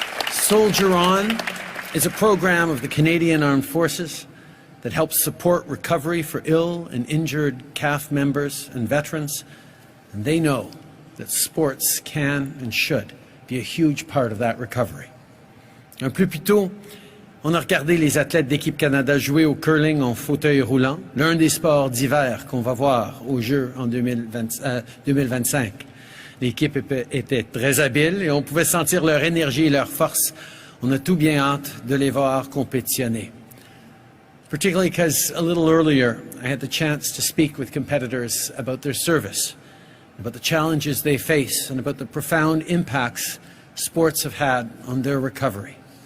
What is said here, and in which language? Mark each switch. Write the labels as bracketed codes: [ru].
[en] Soldier On is a program of the Canadian Armed Forces that helps support recovery for ill and injured CAF members and veterans, and they know that sports can and should be a huge part of that recovery. [fr] Un peu plus tôt, on a regardé les athlètes d'Équipe Canada jouer au curling en fauteuil roulant, l'un des sports d'hiver qu'on va voir aux Jeux en 2025. L'équipe était très habile et on pouvait sentir leur énergie et leur force. On a tout bien hâte de les voir compétitionner. [en] Particularly because a little earlier I had the chance to speak with competitors about their service, about the challenges they face, and about the profound impacts sports have had on their recovery.